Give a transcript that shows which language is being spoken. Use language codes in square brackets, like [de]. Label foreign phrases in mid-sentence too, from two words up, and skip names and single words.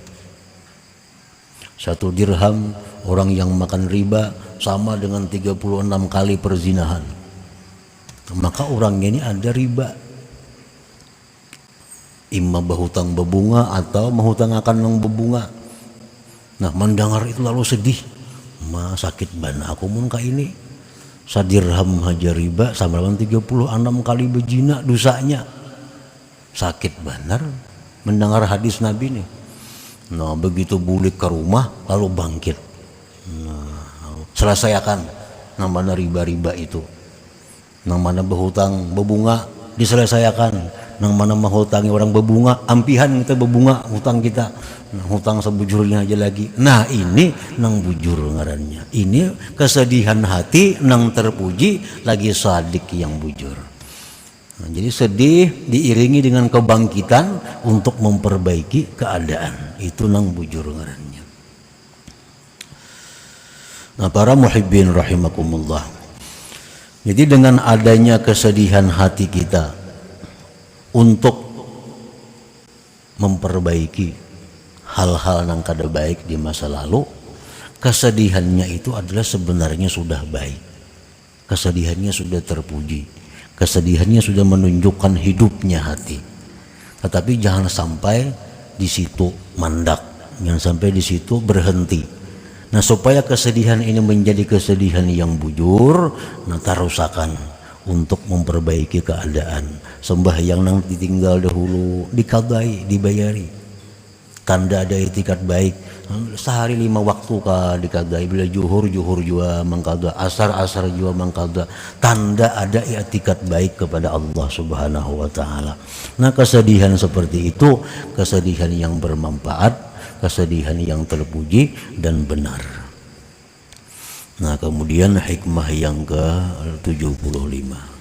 [id] 1 dirham orang yang makan riba sama dengan 36 kali perzinahan. Maka orangnya ini ada riba, imma berhutang berbunga atau menghutang akan yang berbunga. Nah, mendengar itu lalu sedih, [bjn] ma sakit bana aku mun ka ini. Sadirham haja riba sama dengan 36 kali berzina dosanya. [id] Sakit benar mendengar hadis Nabi nih. [bjn] Nah, begitu bulik ke rumah lalu bangkit. [id] Nah, selesaikan yang mana riba-riba itu. Yang mana berhutang berbunga diselesaikan. [bjn] Yang mana menghutangi orang berbunga, ampihan kita berbunga hutang kita. Nah, hutang sebujurnya aja lagi. Nah, ini nang bujur ngarannya. Ini kesedihan hati nang terpuji lagi sadik yang bujur. [id] Nah, jadi sedih diiringi dengan kebangkitan untuk memperbaiki keadaan. [bjn] Itu nang bujur ngarannya. [id] Nah, para [ar] محبين رحمكم الله. [id] Jadi dengan adanya kesedihan hati kita untuk memperbaiki hal-hal yang kada baik di masa lalu, kesedihannya itu adalah sebenarnya sudah baik. Kesedihannya sudah terpuji. Kesedihannya sudah menunjukkan hidupnya hati. Tetapi jangan sampai di situ mandak, jangan sampai di situ berhenti. Nah, supaya kesedihan ini menjadi kesedihan yang bujur, [bjn] nah tarusakan untuk memperbaiki keadaan. Sembahyang nang ditinggal dahulu dikadai, dibayari. [id] Tanda ada itikat baik. [bjn] Sehari 5 waktu ka dikadai. Bila juhur juga mengkada, asar juga mengkada. [id] Tanda ada itikat baik kepada Allah [ar] سبحانه وتعالى. [id] Nah, kesedihan seperti itu kesedihan yang bermanfaat, kesedihan yang terpuji dan benar. Nah, kemudian hikmah yang ke-75.